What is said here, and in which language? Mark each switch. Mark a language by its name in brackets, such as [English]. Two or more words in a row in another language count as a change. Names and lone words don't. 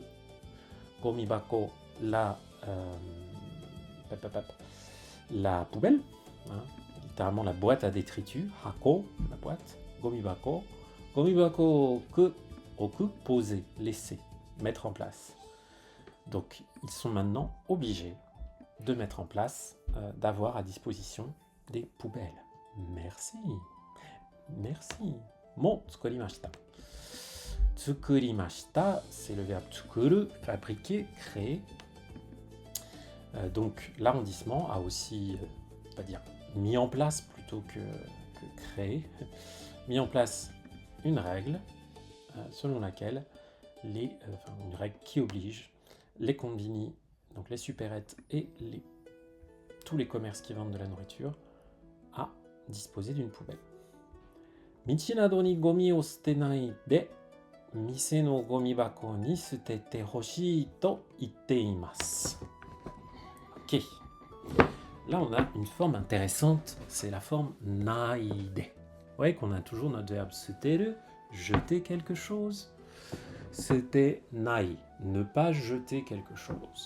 [French] Gomibako, la poubelle, hein, littéralement la boîte à détritus, hako, la boîte, gomibako, [Japanese] ごみ箱置く, [French] poser, laisser, mettre en place. Donc ils sont maintenant obligés de mettre en place, d'avoir à disposition des poubelles. Merci, merci. [Japanese] もう作りました. 作りました, [French] c'est le verbe tsukuru, fabriquer, créer. Donc l'arrondissement a aussi, on va dire, mis en place plutôt que créé, mis en place une règle selon laquelle une règle qui oblige les konbini, donc les supérettes et tous les commerces qui vendent de la nourriture à disposer d'une poubelle. [Japanese] 道などにごみを捨てないで店のごみ箱に捨ててほしいと言っています. [French] Ok. Là, on a une forme intéressante, c'est la forme naide. Vous voyez qu'on a toujours notre verbe suteru, jeter quelque chose. C'était nai, ne pas jeter quelque chose.